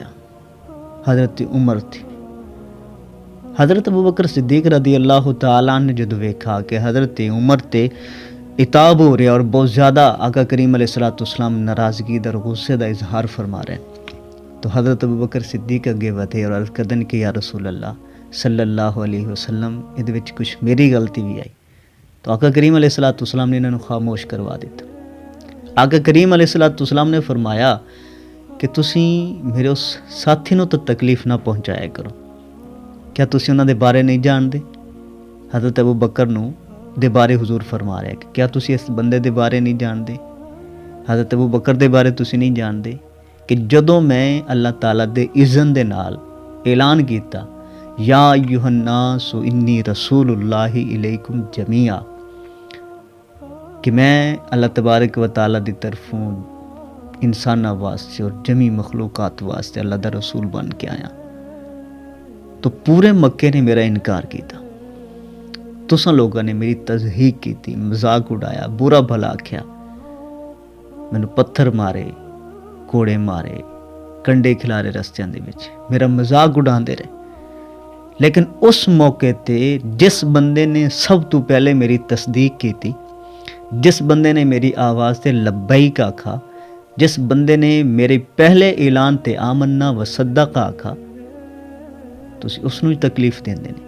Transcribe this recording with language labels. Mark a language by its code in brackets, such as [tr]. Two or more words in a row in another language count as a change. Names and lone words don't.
[pa] حضرت عمر تھی، حضرت ابو بکر صدیق رضی اللہ تعالیٰ عنہ نے جدو ویکھا کہ حضرت عمر تے اتاب ہو رہا اور بہت زیادہ آقا کریم علیہ السلام ناراضگی اور غصے دا اظہار فرما رہے، تو حضرت ابو بکر صدیق اگے ودھے اور عرض کردن کہ یا رسول اللہ صلی اللہ علیہ وسلم، ادھے وچ کچھ میری غلطی بھی آئی، تو آقا کریم علیہ السلام نے انہوں نے خاموش کروا دیتا۔ آقا کریم علیہ السلام نے فرمایا کہ تسی میرے اس ساتھی نو تو تکلیف نہ پہنچایا کرو، کیا تسی انہاں دے بارے نہیں جان دے؟ حضرت ابو بکر نو دے بارے حضور فرما رہے کہ کیا تسی اس بندے دے بارے نہیں جان دے؟ حضرت ابو بکر دے بارے تسی نہیں جان دے کہ جدوں میں اللہ تعالیٰ دے اذن دے نال اعلان کیتا [ar] یا ایھا الناس انی رسول اللہ الیکم جمیعا، [pa] کہ میں اللہ تبارک و تعالیٰ دی طرفوں انساناں واسطے اور جمی مخلوقات واسطے اللہ دا رسول بن کے آیا، تو پورے مکے نے میرا انکار کیتا، تساں لوگوں نے میری تضحیق کی، مذاق اڑایا، برا بھلا آکھیا، مینوں پتھر مارے، کوڑے مارے، کنڈے کھلارے رستیاں دے وچ، میرا مذاق اڑاندے رہے، لیکن اس موقع تے جس بندے نے سب تو پہلے میری تصدیق کی تھی، جس بندے نے میری آواز تے لبیک آکھا، جس بندے نے میرے پہلے اعلان تے [ar] آمنا و صدق [pa] آکھا، تسی اس نو تکلیف دیندے نے۔